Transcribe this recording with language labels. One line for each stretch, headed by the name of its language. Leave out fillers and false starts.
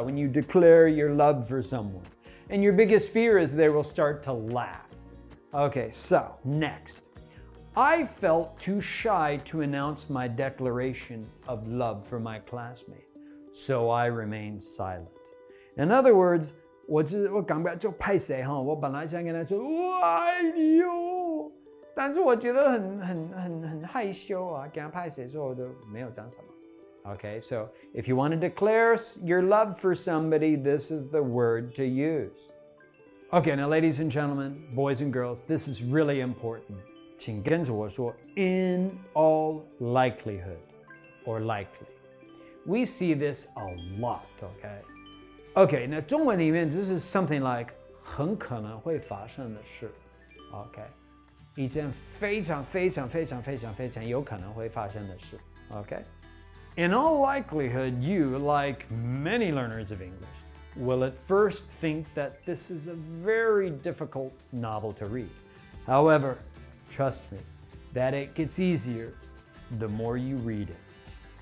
English: When you declare your love for someone, and your biggest fear is they will start to laugh. Okay, so next. I felt too shy to announce my declaration of love for my classmate, so I remained silent. In other words,
Chinese: 我刚不要就拍谁哈，我本来想跟他说我爱你哟，但是我觉得很害羞啊，跟他拍谁说我都没有讲什么。
English: Okay, so if you want to declare your love for somebody, this is the word to use. Okay, now ladies and gentlemen, boys and girls, this is really important.
Chinese: 请跟着我说
English: in all likelihood or likely. We see this a lot, okay?
Chinese: Okay, 那中文里面就是
English: something like
Chinese: 很可能会发生的事 okay? 一件非常有可能会发生的事 okay?
English: In all likelihood, you, like many learners of English, will at first think that this is a very difficult novel to read. However, trust me, that it gets easier the more you read it.